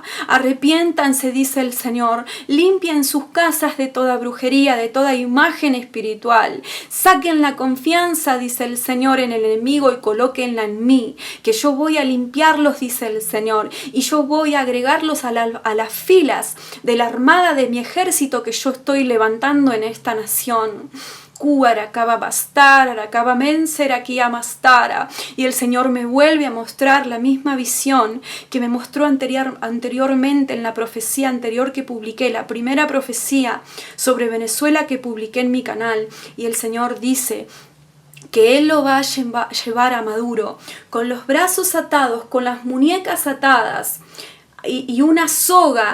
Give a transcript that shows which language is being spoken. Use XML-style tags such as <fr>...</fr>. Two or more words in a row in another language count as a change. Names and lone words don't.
<es>Arrepiéntanse, dice el Señor. Limpien sus casas de toda brujería, de toda imagen espiritual. Saquen la confianza, dice el Señor, en el enemigo y colóquenla en mí. Que yo voy a limpiarlos, dice el Señor. Y yo voy a agregarlos a las filas de la armada de mi ejército que yo estoy levantando en esta nación. Arakaba bastar, arakaba menser, aquí amastara. Y el Señor me vuelve a mostrar la misma visión que me mostró anteriormente en la profecía anterior que publiqué, la primera profecía sobre Venezuela que publiqué en mi canal. Y el Señor dice que Él lo va a llevar a Maduro con los brazos atados, con las muñecas atadas y una soga.</es>